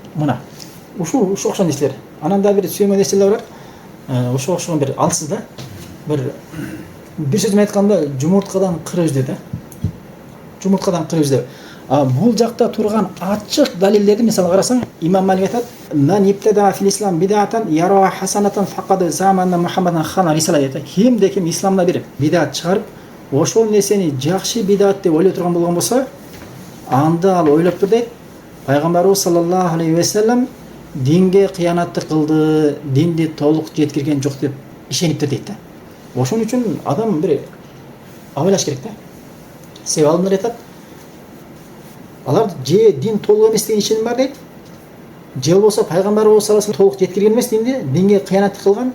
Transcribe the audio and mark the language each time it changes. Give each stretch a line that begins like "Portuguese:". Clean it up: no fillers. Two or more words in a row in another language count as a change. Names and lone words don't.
Kyrgyz: Мына ушул окшон нерселер. Анан да бир сүймө нерселер бар. Ошо окшогон бир алсыз да. Бир сөз менен айтканда жумурткадан кыр өздөй да. Жумурткадан кыр өздөй. Бул жакта турган ачык далилдерди мисалы карасаң, Имам Малик айтат:
Arabic: "من ابتدع في الإسلام بدعة يراها حسنة فقد زعم أن محمدا خان الرسالة" дейт.
Kyrgyz: Кимде ким исламда бир бидат чыгарып, ошол нерсени жакшы бидат деп ойлой турган болгон болсо, анда ал ойлоп тур дейт. Пайгамбарыбыз
Arabic: صلى الله عليه وسلم
Kyrgyz: динге кыянатты кылды, динди толук жеткирген жок деп ишениптир дейт да. Ошон үчүн адам бир абайлаш керек да. Себеби алымдар айтат, алар же дин толук эмес деген ишеним бар дейт. Же болбосо пайгамбарыбыз
Arabic: صلى الله عليه
Kyrgyz: толук жеткирген эмес динди, динге кыянат кылган.